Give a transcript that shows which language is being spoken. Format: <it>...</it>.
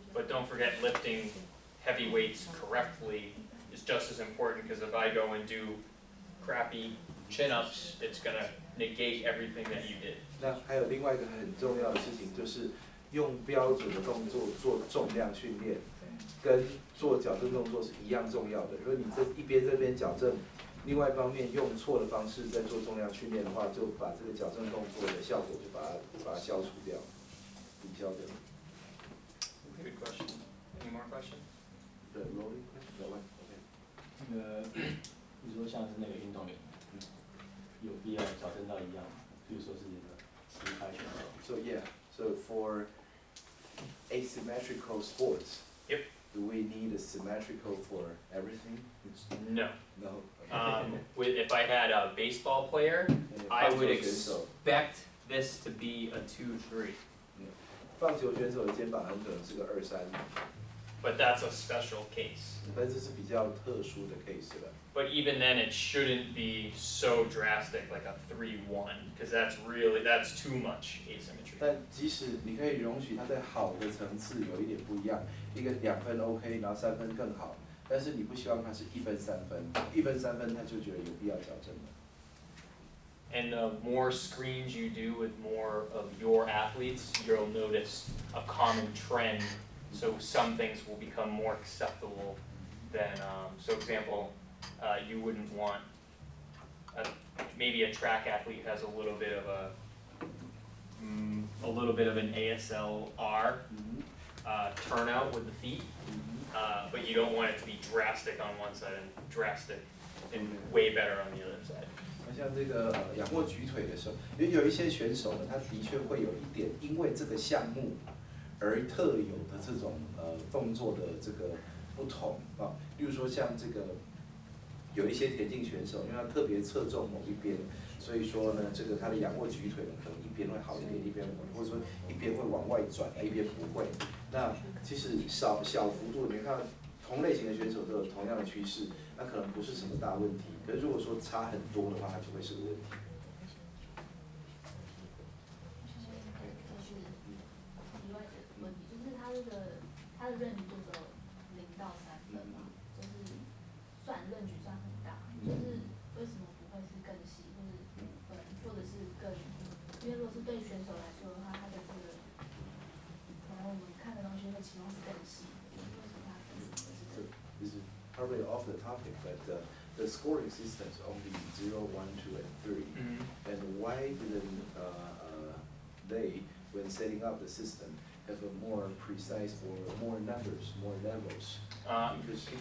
<en>But don't forget lifting heavy weights correctly is just as important, because if I go and do crappy chin-ups, it's gonna negate everything that you did.</en> <zh>那还有另外一个很重要的事情，就是用标准的动作做重量训练，跟做矫正动作是一样重要的。如果你这边矫正，另外一方面用错的方式在做重量训练的话，就把这个矫正动作的效果就把它消除掉，抵消掉。</zh> <en>Good question. Any more questions? The rolling question, the one, okay.</en> <zh>那个你说像是那个运动员，有必要矫正到一样吗？比如说是一个直拍选手。</zh> <en>So yeah, so for asymmetrical sports, Yep. do we need a symmetrical for everything? No. No. If I had a baseball player, I would</en> <zh>棒球选手，</zh> <en>expect this to be a 2-3.</en> <zh>棒球选手的肩膀很可能是个2-3，</zh> <en>But that's a special case.</en> <zh>但这是比较特殊的 case 了。</zh> <en>But even then, it shouldn't be so drastic, like a 3-1, because that's too much asymmetry.</en> <zh>但即使你可以容许它在好的层次有一点不一样，一个2分 OK， 然后3分更好，但是你不希望它是1分3分，1分3分他就觉得有必要矫正了。</zh> <en>And the more screens you do with more of your athletes, you'll notice a common trend. So some things will become more acceptable then, so example, you wouldn't want, maybe a track athlete has a little bit of an ASLR turnout with the feet, but you don't want it to be drastic on one side and drastic and way better on the other side.</en> <zh>像这个仰卧举腿的时候，有一些选手呢，他的确会有一点因为这个项目而特有的这种动作的这个不同啊，例如说像这个有一些田径选手，因为他特别侧重某一边，所以说呢，这个他的仰卧举腿呢，可能一边会好一点，一边或者说一边会往外转，一边不会。那其实小幅度，你看同类型的选手都有同样的趋势，那可能不是什么大问题。可是如果说差很多的话，它就会是个问题。另外一个问题就是他的认知就只有0到3分嘛，就是算认知算很大，就是为什么不会是更细，或者5分，或者是更？因为如果是对选手来说的话，他的这个可能我们看的东西会期望是更细，为什么他更是更？</zh> <en>This is probably off the topic, but the scoring systems only 0, 1, 2, and 3. And why didn't they, when setting up the system, have a more precise or more numbers, more levels? Because</en>